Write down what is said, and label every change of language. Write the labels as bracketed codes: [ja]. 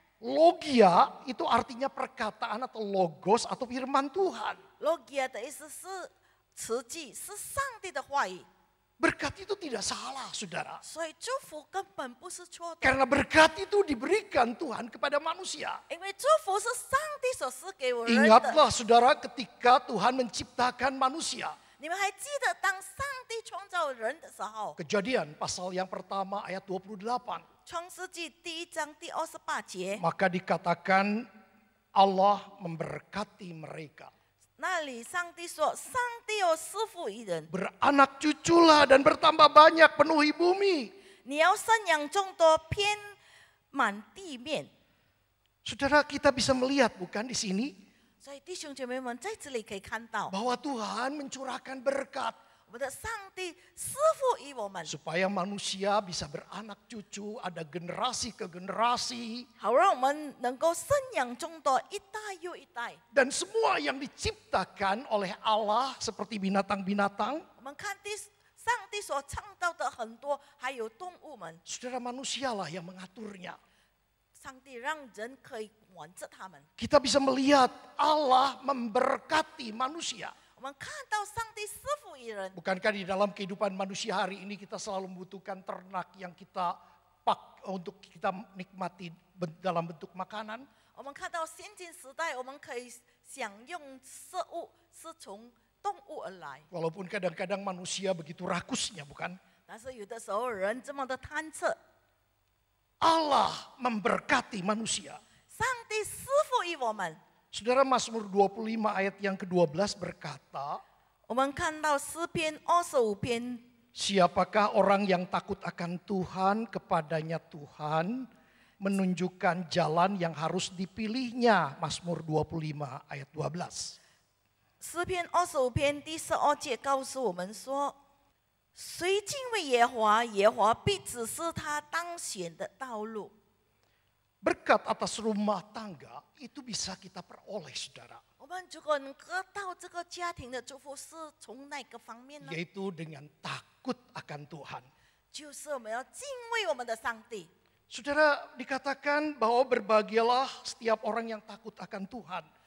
[id] Logia itu artinya perkataan atau logos atau firman Tuhan. [zh] logia 的意思是词句，是上帝的话语， [id] Berkat itu tidak salah, saudara. [zh] 所以祝福根本不是错的， [id] Karena berkat itu diberikan Tuhan kepada manusia. [zh] 因为祝福是上帝所赐给我人的。 [id] Ingatlah saudara ketika Tuhan menciptakan manusia. [zh] 你们还记得当上帝创造人的时候， [id] Kejadian pasal yang pertama ayat 28. [zh] 创世纪第1章第28节， [id] Maka dikatakan Allah memberkati mereka. [zh] 那里上帝说：“上帝有赐福于人， [id] Beranak cuculah dan bertambah banyak, penuhi bumi. [zh] 你要生养众多，遍满地面。 [id] Saudara, kita bisa melihat bukan di sini [zh] 所以弟兄姐妹们在这里可以看到， [id] bahwa Tuhan mencurahkan berkat [zh] 我们的上帝赐福于我们， [id] supaya manusia bisa beranak cucu, ada generasi ke generasi, [zh] 好让我们能够生养众多，一代又一代。 [id] dan semua yang diciptakan oleh Allah seperti binatang-binatang, [zh] 我们看上帝所创造的很多，还有动物们， [id] saudara manusialah yang mengaturnya. [zh] 上帝让人可以管着他们。 [id] Kita bisa melihat Allah memberkati manusia. [zh] 我们看到上帝赐福于人， [id] Bukankah di dalam kehidupan manusia hari ini kita selalu membutuhkan ternak yang kita untuk kita nikmati dalam bentuk makanan? [zh] 我们看到先进时代，我们可以享用食物是从动物而来， [id] Walaupun kadang-kadang manusia begitu rakusnya, bukan? [zh] 但是有的时候人这么的贪测， [id] Allah memberkati manusia. [zh] 上帝赐福于我们。 [id] Saudara, Mazmur 25 ayat yang ke-12 berkata, [zh] 我们看到诗篇25篇， [id] siapakah orang yang takut akan Tuhan, kepadanya Tuhan menunjukkan jalan yang harus dipilihnya. Mazmur 25 ayat 12. [zh] 诗篇25篇第12节告诉我们说：“谁敬畏耶和华，耶和华必指示他当选的道路。” [id] Berkat atas rumah tangga itu bisa kita peroleh, saudara. [zh] 我们如果能得到这个家庭的祝福，是从哪个方面呢？ [id] Yaitu dengan takut akan Tuhan. [zh] 就是我们要敬畏我们的上帝。 [id] Saudara, dikatakan bahwa berbahagialah setiap orang yang takut akan Tuhan.